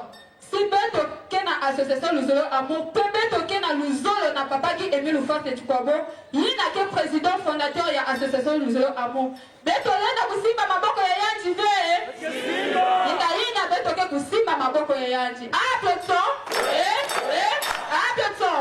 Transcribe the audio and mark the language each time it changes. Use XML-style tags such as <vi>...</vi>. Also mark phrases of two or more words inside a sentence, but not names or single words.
<ktu>Si beto kena association Luzolo Amour, pe beto kena Luzolo na papa ki Émile Ufate Chikwabo, yina ke</ktu> <fr>président fondateur</fr> <ktu>ya association Luzolo Amour. Beto lenda kusimba maboko ya yanji ve. Yina beto ke kusimba maboko ya yanji.</ktu> <fr>Applaudissons. Applaudissons.</fr>